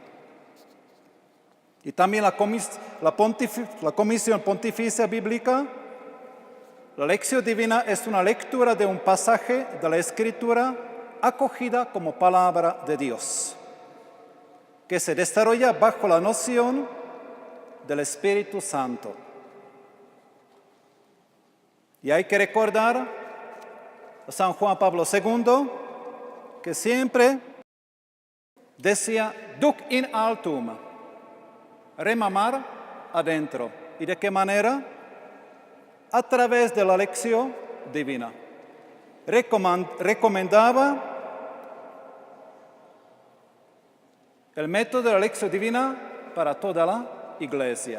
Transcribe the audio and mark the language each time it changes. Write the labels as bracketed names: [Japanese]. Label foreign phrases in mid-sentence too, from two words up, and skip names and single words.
[Spanish] Y también la Comisión Pontificia Bíblica, la Lectio Divina es una lectura de un pasaje de la Escritura acogida como palabra de Dios, que se desarrolla bajo la noción del Espíritu Santo. Y hay que recordar a San Juan Pablo II, que siempre decía, [Latin] duc in altum, [Spanish] remamar adentro. ¿Y de qué manera? A través de la Lectio Divina. Recomendaba el método de la Lectio Divina para toda la Iglesia.